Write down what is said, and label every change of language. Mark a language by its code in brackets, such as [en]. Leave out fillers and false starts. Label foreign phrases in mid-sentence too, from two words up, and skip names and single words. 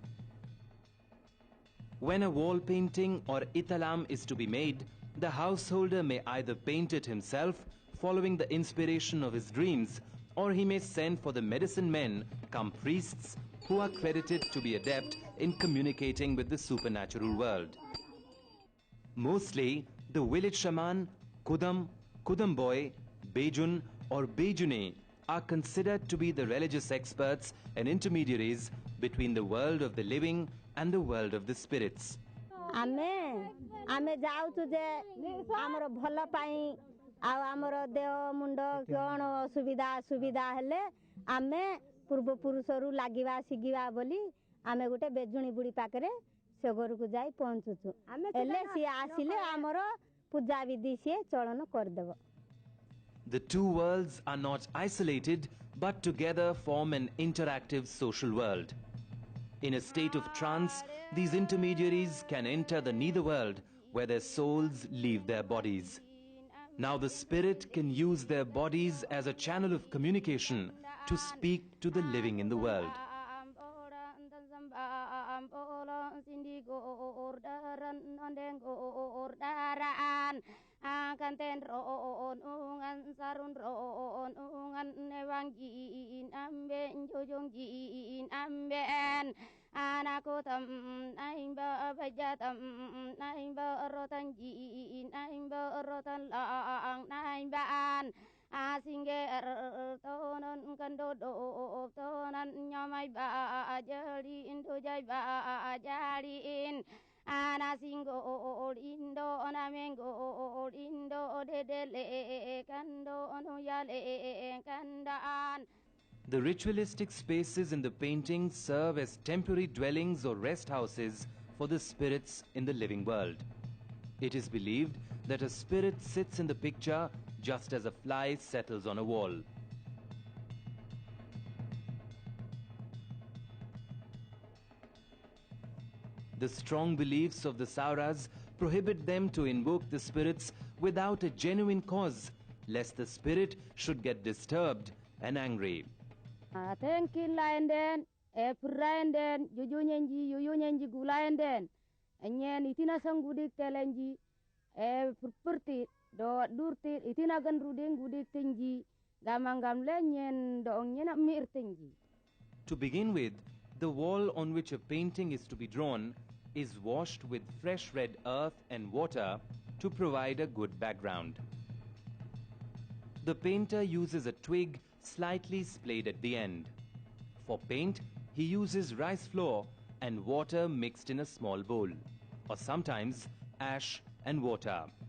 [en] When a wall painting or italam is to be made, the householder may either paint it himself, following the inspiration of his dreams, or he may send for the medicine men, come priests, who are credited to be adept in communicating with the supernatural world. Mostly, the village shaman, Kudam, Kudamboy, Bejun or Bejune are considered to be the religious experts and intermediaries between the world of the living and the world of the spirits. [dso] आमे जाऊँ जे आमर भल पाई आमर देह मुंड कौन सुविधा हेले आमे पूर्व पुरुषरू लागिवा सिगिवा बोली आमे गोटे बेजुणी बुढ़ी पाखरे से घर को जाई पहुँचुचु हेले सी आसिले आमर पूजा विधि से चलन कर देबो. [en] The two worlds are not isolated but together form an interactive social world. In a state of trance, these intermediaries can enter the nether world where their souls leave their bodies. Now the spirit can use their bodies as a channel of communication to speak to the living in the world. [srb] Kanten roon ungan sarun roon ungan newangiin amben jojongin amben anako tam naimba bajatam naimba rotan jiin naimba rotan laang naimbaan asinger tonon kandodo tonan nyamai ba jali indo jai ba jalin ana singo indo onamengo indo dedele kando onuyale kandan. [en] The ritualistic spaces in the paintings serve as temporary dwellings or rest houses for the spirits in the living world. It is believed that a spirit sits in the picture just as a fly settles on a wall. The strong beliefs of the Sauras prohibit them to invoke the spirits without a genuine cause, lest the spirit should get disturbed and angry. Thank you, [srb] Linden, Epuranden, Yuyunyenji Gulanden, and yen itina sangudik telenji, Purti, do Durti, itinagan ruding gudik tingi, Gamangam lenyen, dong yena mir tingi. [en] To begin with, the wall on which a painting is to be drawn is washed with fresh red earth and water to provide a good background. The painter uses a twig slightly splayed at the end. For paint, he uses rice flour and water mixed in a small bowl, or sometimes ash and water.